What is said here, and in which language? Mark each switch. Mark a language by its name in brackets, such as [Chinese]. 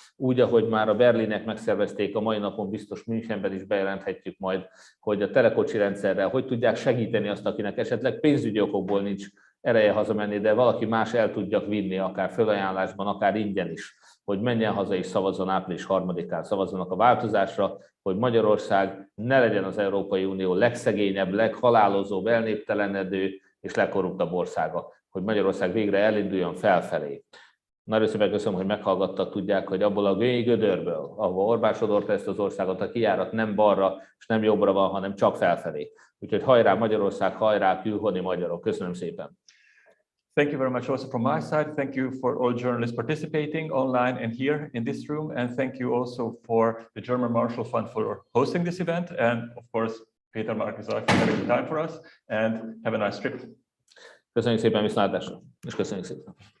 [Hungarian] Úgy, ahogy már a berlinek megszervezték, a mai napon biztos Münchenben is bejelenthetjük majd, hogy a telekocsi rendszerrel hogy tudják segíteni azt, akinek esetleg pénzügyi okokból nincs ereje hazamenni, de valaki más el tudjak vinni, akár fölajánlásban, akár ingyen is, hogy menjen haza és szavazzon április 3-án, szavazzanak a változásra, hogy Magyarország ne legyen az Európai Unió legszegényebb, leghalálozóbb, elnéptelenedő és legkorruptabb országa, hogy Magyarország végre elinduljon felfelé. Nagyon szépen köszönöm, hogy meghallgattak, tudják, hogy abból a gödörből, ahol Orbán sodorta ezt az országot, a kijárat nem balra és nem jobbra van, hanem csak felfelé. Úgyhogy hajrá Magyarország, hajrá külhoni magyarok. Köszönöm szépen. [English] Thank you very much also from my side. Thank you for all journalists participating online and here in this room. And thank you also for the German Marshall Fund for hosting this event. And of course, Peter Markizaj for having the time for us. And have a nice trip. [Hungarian] Köszönjük szépen, viszontlátásra, és köszönjük szépen.